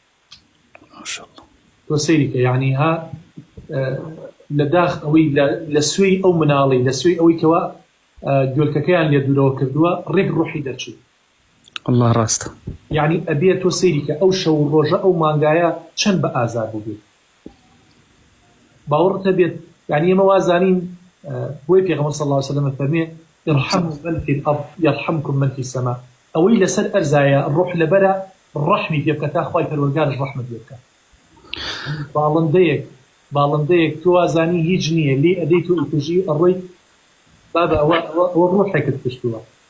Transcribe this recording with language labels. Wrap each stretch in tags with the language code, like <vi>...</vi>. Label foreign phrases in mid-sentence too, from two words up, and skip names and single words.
<ckb>تۆ سەیریکە یعنی ها لە داخ ئەوەی لە سوێی ئەو مناڵی لە سوێی ئەوەی کەوە گوێلکەکەیان لێ دوورەوە کردووە ڕێک ڕوحی دەرچوو الله ڕاستە یعنی ئەبێت تۆ سەیریکە ئەو شەو ڕۆژە ئەو مانگایە چەند بە ئازار بوو باوەڕت هەبێت یعنی ئێمە وازانین بۆی پێغەمبەر</ckb> <ar>صلی الله علیه وسلم</ar> <ckb>فەرمێ</ckb> <ar>ارحموا من في الأرض يرحمكم من في السماء</ar> <ckb>ئەوەی لەسەر ئەرزایە ڕۆح لەبەرە ڕەحمی پێ بکە تا خوای پەروەردگارش ڕەحمت پێ بکە باڵندەیەک تۆ وازانی هیچ نییە لێ ئەدەیت و ئیتژی ئەڕۆیت بابە ئەوە ڕۆحێکت پشتووە</ckb>